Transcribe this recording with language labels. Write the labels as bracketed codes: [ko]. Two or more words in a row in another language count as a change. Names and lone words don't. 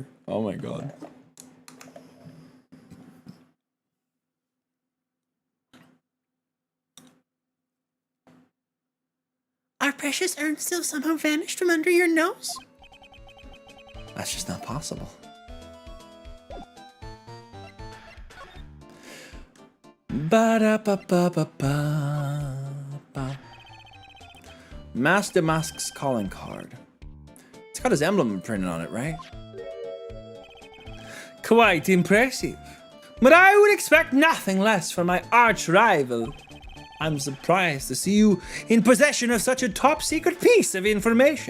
[en] Oh my god. Our precious urn still somehow vanished from under your nose? That's just not possible. Ba-da-ba-ba-ba-ba. Mask de Masque's calling card. It's got his emblem printed on it, right? Quite impressive. But I would expect nothing less from my arch rival. I'm surprised to see you in possession of such a top secret piece of information.